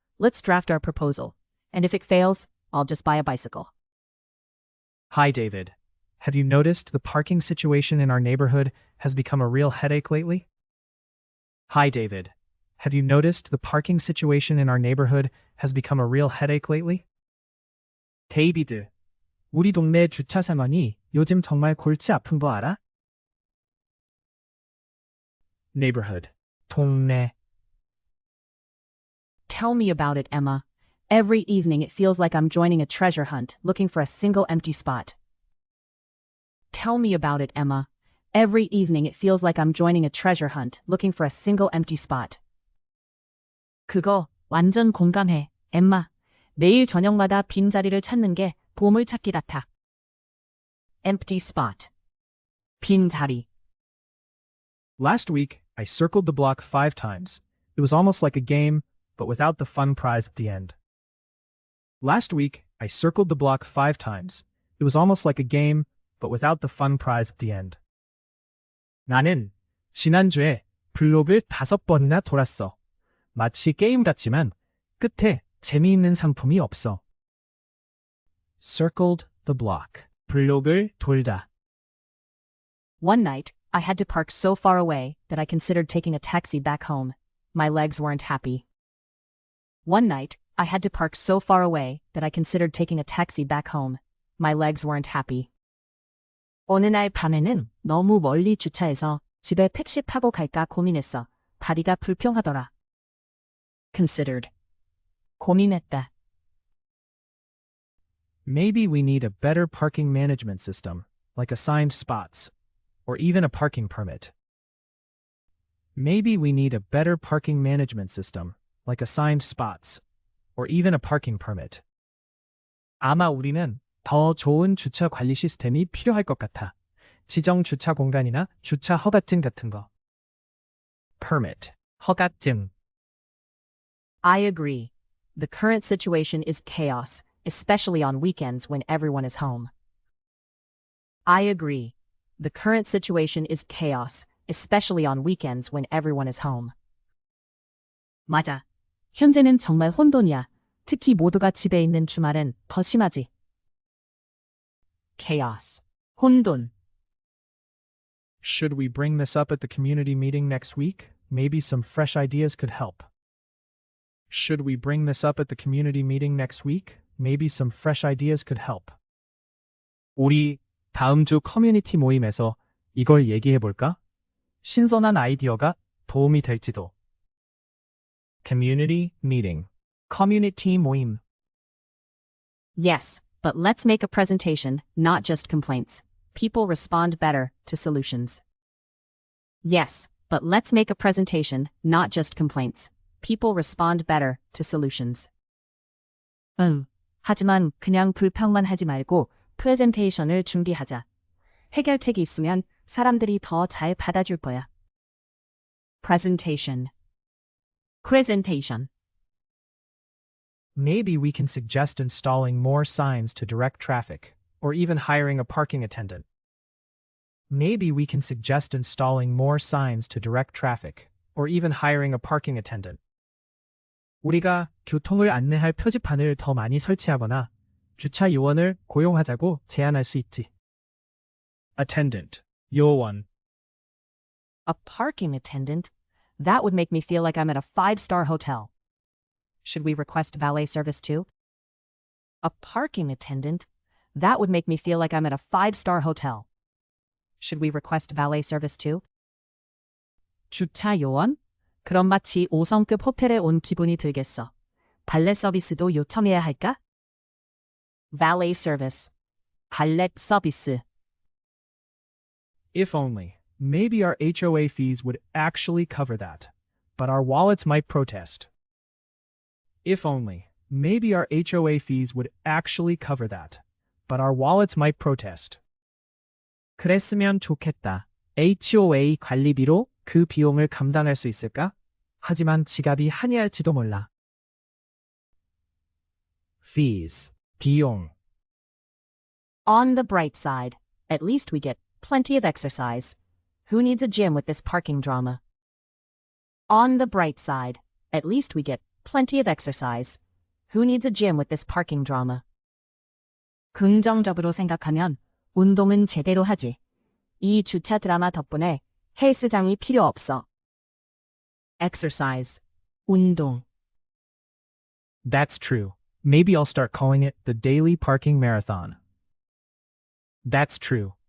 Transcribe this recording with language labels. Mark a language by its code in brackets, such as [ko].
[en] Let's draft our proposal. And if it fails, I'll just buy a bicycle. Hi, David. Have you noticed the parking situation in our neighborhood has become a real headache lately? Hi, David. Have you noticed the parking situation in our neighborhood has become a real headache lately? [ko] 데이비드, 우리 동네 주차 상황이 요즘 정말 골치 아픈 거 알아? [en] Neighborhood, 동네. Tell me about it, Emma. Every evening it feels like I'm joining a treasure hunt, looking for a single empty spot. Tell me about it, Emma. Every evening it feels like I'm joining a treasure hunt, looking for a single empty spot. [ko] 그거 완전 공감해, 엠마. 매일 저녁마다 빈자리를 찾는 게 보물찾기 같아. [en] Empty spot. 빈자리. Last week, I circled the block 5 times. It was almost like a game, but without the fun prize at the end. Last week, I circled the block 5 times. It was almost like a game, but without the fun prize at the end. [ko] 나는 지난주에 블록을 5번이나 돌았어. 마치 게임 같지만 끝에 재미있는 상품이 없어. [en] Circled the block. [ko] 블록을 돌다. [en] One night, I had to park so far away that I considered taking a taxi back home. My legs weren't happy. One night, I had to park so far away that I considered taking a taxi back home. My legs weren't happy. [ko] 어느 날 밤에는 너무 멀리 주차해서 집에 택시 타고 갈까 고민했어. 다리가 불평하더라. Considered. 고민했다. [en] Maybe we need a better parking management system, like assigned spots, or even a parking permit. Maybe we need a better parking management system, like assigned spots, or even a parking permit. [ko] 아마 우리는 더 좋은 주차 관리 시스템이 필요할 것 같아. 지정 주차 공간이나 주차 허가증 같은 거. [en] Permit, 허가증. I agree. The current situation is chaos, especially on weekends when everyone is home. I agree. The current situation is chaos, especially on weekends when everyone is home. [ko] 맞아. 현재는 정말 혼돈이야. 특히 모두가 집에 있는 주말엔 더 심하지. [en] Chaos. 혼돈. Should we bring this up at the community meeting next week? Maybe some fresh ideas could help. Should we bring this up at the community meeting next week? Maybe some fresh ideas could help. [ko] 우리 다음 주 커뮤니티 모임에서 이걸 얘기해 볼까? 신선한 아이디어가 도움이 될지도. [en] Community meeting. [ko] 커뮤니티 모임. [en] Yes, but let's make a presentation, not just complaints. People respond better to solutions. Yes, but let's make a presentation, not just complaints. People respond better to solutions. [ko] 하지만 그냥 불평만 하지 말고 프레젠테이션을 준비하자. 해결책이 있으면 사람들이 더 잘 받아줄 거야. [en] Presentation. Presentation. Maybe we can suggest installing more signs to direct traffic, or even hiring a parking attendant. Maybe we can suggest installing more signs to direct traffic, or even hiring a parking attendant. [ko] 우리가 교통을 안내할 표지판을 더 많이 설치하거나 주차 요원을 고용하자고 제안할 수 있지. [en] Attendant. 요원. A parking attendant? That would make me feel like I'm at a 5-star hotel. Should we request valet service too? A parking attendant? That would make me feel like I'm at a 5-star hotel. Should we request valet service too? [ko] 주차 요원? 그럼 마치 5성급 호텔에 온 기분이 들겠어. 발렛 서비스도 요청해야 할까? [en] Valet service. [ko] 발렛 서비스. [en] If only. Maybe our HOA fees would actually cover that, but our wallets might protest. If only. Maybe our HOA fees would actually cover that, but our wallets might protest. [ko] 그랬으면 좋겠다. HOA 관리비로 그 비용을 감당할 수 있을까? 하지만 지갑이 한이할지도 몰라. [en] Fees. 비용. On the bright side, at least we get plenty of exercise. Who needs a gym with this parking drama? On the bright side, at least we get plenty of exercise. Who needs a gym with this parking drama? [ko] 긍정적으로 생각하면 운동은 제대로 하지. 이 주차 드라마 덕분에 헬스장이 필요 없어. [en] Exercise. 운동. That's true. Maybe I'll start calling it the Daily Parking Marathon. That's true.